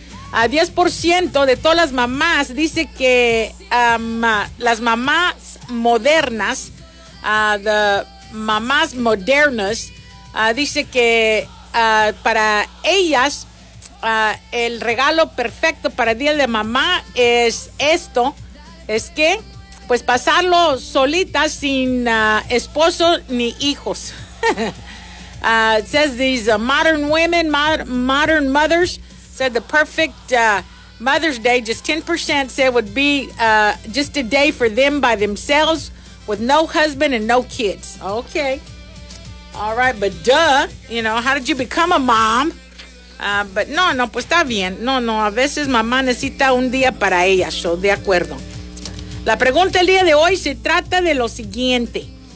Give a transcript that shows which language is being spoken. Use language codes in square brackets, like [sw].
[es] a 10% de todas las mamás dice que las mamás modernas, the mamás modernas, dice que para ellas el regalo perfecto para el día de mamá es esto, es que pues pasarlo solita sin esposo ni hijos. [en] It says these modern women, modern mothers, said the perfect Mother's Day, just 10% said would be just a day for them by themselves with no husband and no kids. Okay. All right, but duh, you know, how did you become a mom? [es] But no, pues está bien. No, a veces mamá necesita un día para ella, so de acuerdo. La pregunta el día de hoy se trata de lo siguiente.